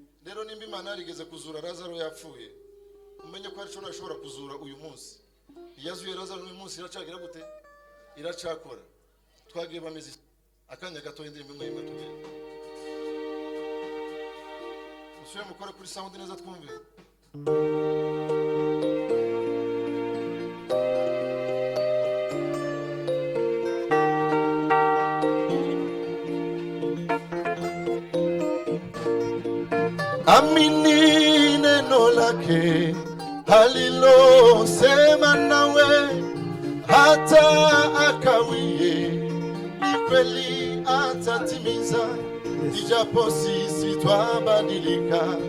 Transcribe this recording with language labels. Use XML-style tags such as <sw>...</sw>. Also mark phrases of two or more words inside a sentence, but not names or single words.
<rw>rero nimba Imana yarigeze kuzura Lazaro yapfuye, umenye ko ari cyo ashobora kuzura uyu munsi. Yazuye Lazaro uyu munsi iracagira gute? Iracakora. Twagiye bameze akanya gato indirimbo imwe imwe tugiye. Musore mukora kuri sound neza twumve.</rw> <sw>Amini neno lake halilosema nawe hata akawie, ni kweli atatimiza, ijapo sisi twabadilika.</sw>